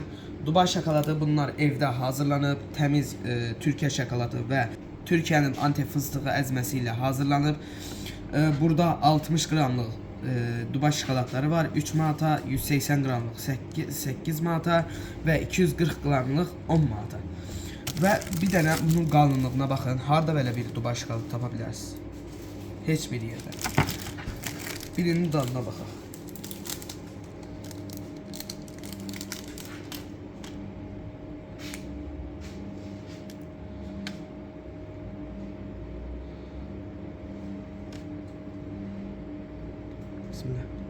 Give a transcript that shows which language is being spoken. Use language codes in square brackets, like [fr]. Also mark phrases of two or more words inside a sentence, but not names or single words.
[tr] Dubai şokoladı, bunlar evde hazırlanıp temiz Türkiye şokoladı ve Türkiye'nin Antep fıstığı ezmesiyle hazırlanıp burada 60 gramlık Dubai şokolatları var. 3 manata, 180 gramlık 8 manata ve 240 gramlık 10 manata. Ve bir tane bunun qalınlığına bakın. [az] Harda böyle bir Dubai şokoladı tapa bilərsiniz? Heç bir yerde. Birinin dadına baxaq. Bismillah.